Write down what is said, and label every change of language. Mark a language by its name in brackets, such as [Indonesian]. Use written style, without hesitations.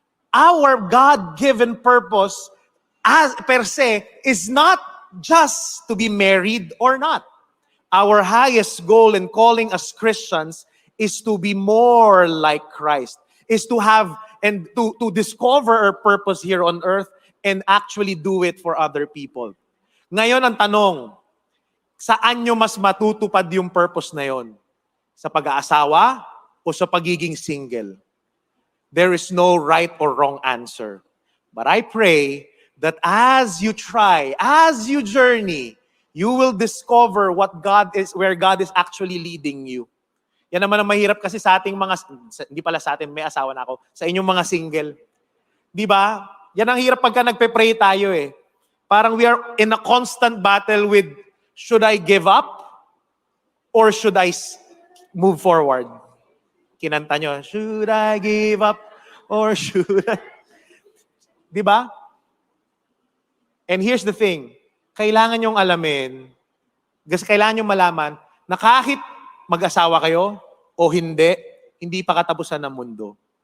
[English] Our God-given purpose as per se is not just to be married or not. Our highest goal and calling as Christians is to be more like Christ, is to have and to discover our purpose here on earth and actually do it for other people. [Filipino] Ngayon ang tanong, saan nyo mas matutupad yung purpose na yon? Sa pag-aasawa o sa pagiging single? [English] There is no right or wrong answer. But I pray that as you try, as you journey, you will discover where God is actually leading you. [Filipino] Yan naman ang mahirap kasi sa ating hindi pala sa atin, may asawa na ako, sa inyong mga single. Di ba? Yan ang hirap pagka nagpe-pray tayo eh. [English] Parang we are in a constant battle with, should I give up or should I move forward? [Filipino] Kinanta nyo, [English] should I give up or should I? [Filipino] Di ba? [English] And here's the thing, [Filipino] kailangan nyong alamin, kasi kailangan nyong malaman na kahit mag-asawa kayo o hindi pa katapusan ng mundo.